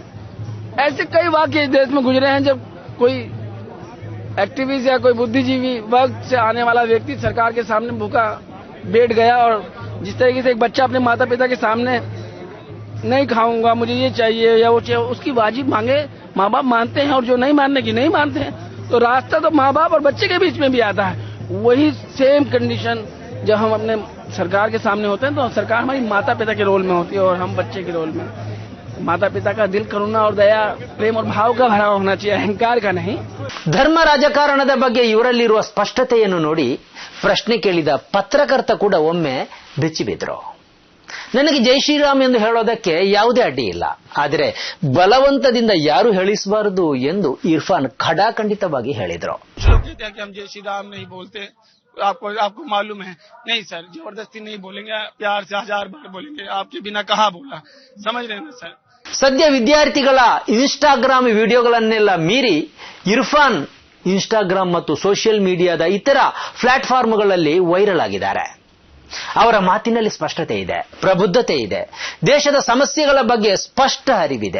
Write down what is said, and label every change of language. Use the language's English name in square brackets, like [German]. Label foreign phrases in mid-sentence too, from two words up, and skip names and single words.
[Hindi] ऐसे कई वाक्य इस देश में गुजरे हैं जब कोई एक्टिविस्ट या कोई बुद्धिजीवी वर्ग से आने वाला व्यक्ति सरकार के सामने भूखा बैठ गया और जिस तरीके से एक बच्चा अपने माता पिता के सामने नहीं खाऊंगा, मुझे ये चाहिए या वो चाहिए, उसकी वाजिब मांगे माँ बाप मानते हैं और जो नहीं मानने की नहीं मानते हैं, तो रास्ता तो माँ बाप और बच्चे के बीच में भी आता है। वही [English] same condition [Hindi] जब हम अपने सरकार के सामने होते हैं तो सरकार हमारी माता पिता के रोल में होती है और हम बच्चे के रोल में। माता पिता का दिल करुणा और दया, प्रेम और भाव का भरा होना चाहिए, अहंकार का नहीं। [Kannada] ಧರ್ಮ ರಾಜಕಾರಣದ ಬಗ್ಗೆ ಇವರಲ್ಲಿರುವ ಸ್ಪಷ್ಟತೆಯನ್ನು ನೋಡಿ ಪ್ರಶ್ನೆ ಕೇಳಿದ ಪತ್ರಕರ್ತ ಕೂಡ ಒಮ್ಮೆ ಬೆಚ್ಚಿಬಿದ್ರು. ನನಗೆ ಜೈ ಶ್ರೀರಾಮ್ ಎಂದು ಹೇಳೋದಕ್ಕೆ ಯಾವುದೇ ಅಡ್ಡಿ ಇಲ್ಲ, ಆದರೆ ಬಲವಂತದಿಂದ ಯಾರು ಹೇಳಿಸಬಾರದು ಎಂದು ಇರ್ಫಾನ್ ಖಡಾಖಂಡಿತವಾಗಿ ಹೇಳಿದರು. [Hindi] जय श्री राम नहीं बोलते, आपको मालूम है? नहीं सर, जबरदस्ती नहीं बोलेंगे, प्यार से 1000 बार बोलेंगे, आपके बिना कहा बोला, समझ रहे हैं सर? [Kannada] ಸದ್ಯ ವಿದ್ಯಾರ್ಥಿಗಳ ಇನ್ಸ್ಟಾಗ್ರಾಮ್ ವಿಡಿಯೋಗಳನ್ನೆಲ್ಲ ಮೀರಿ ಇರ್ಫಾನ್ ಇನ್ಸ್ಟಾಗ್ರಾಮ್ ಮತ್ತು [English] social media [Kannada] ಇತರ ಪ್ಲಾಟ್ಫಾರ್ಮ್ಗಳಲ್ಲಿ ವೈರಲ್ ಆಗಿದ್ದಾರೆ. ಅವರ ಮಾತಿನಲ್ಲಿ ಸ್ಪಷ್ಟತೆ ಇದೆ, ಪ್ರಬುದ್ಧತೆ ಇದೆ, ದೇಶದ ಸಮಸ್ಯೆಗಳ ಬಗ್ಗೆ ಸ್ಪಷ್ಟ ಅರಿವಿದೆ.